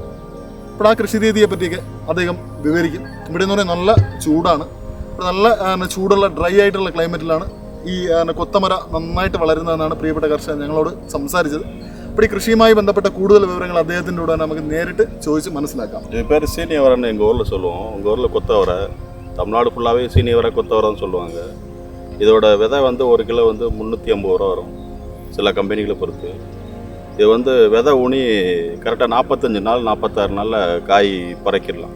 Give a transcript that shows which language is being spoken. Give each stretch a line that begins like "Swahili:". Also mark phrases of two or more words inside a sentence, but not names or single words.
Malayalam: അപ്പോൾ ആ കൃഷി രീതിയെ പറ്റിയൊക്കെ അദ്ദേഹം വിവരിക്കും. ഇവിടെ എന്ന് പറയുന്നത് നല്ല ചൂടാണ്. അപ്പോൾ നല്ല ചൂടുള്ള ഡ്രൈ ആയിട്ടുള്ള ക്ലൈമറ്റിലാണ് ഈ കൊത്തമര നന്നായിട്ട് വളരുന്നതെന്നാണ് പ്രിയപ്പെട്ട കർഷകൻ ഞങ്ങളോട് സംസാരിച്ചത്. അപ്പോൾ ഈ കൃഷിയുമായി ബന്ധപ്പെട്ട കൂടുതൽ വിവരങ്ങൾ അദ്ദേഹത്തിൻ്റെ കൂടെ നമുക്ക് നേരിട്ട് ചോദിച്ച് മനസ്സിലാക്കാം.
Tamil: பேர் சீனியவரன்னு எங்கள் ஊரில் சொல்லுவோம். உங்கள் ஊரில் கொத்தவரை, தமிழ்நாடு ஃபுல்லாகவே சீனியவரை கொத்தவரைன்னு சொல்லுவாங்க. இதோட விதை வந்து ஒரு கிலோ வந்து 350 ரூபா வரும் சில கம்பெனிகளை பொறுத்து. இது வந்து விதை ஊனி கரெக்டாக 45 நாள் 46 நாளில் காய் பறக்கிடலாம்.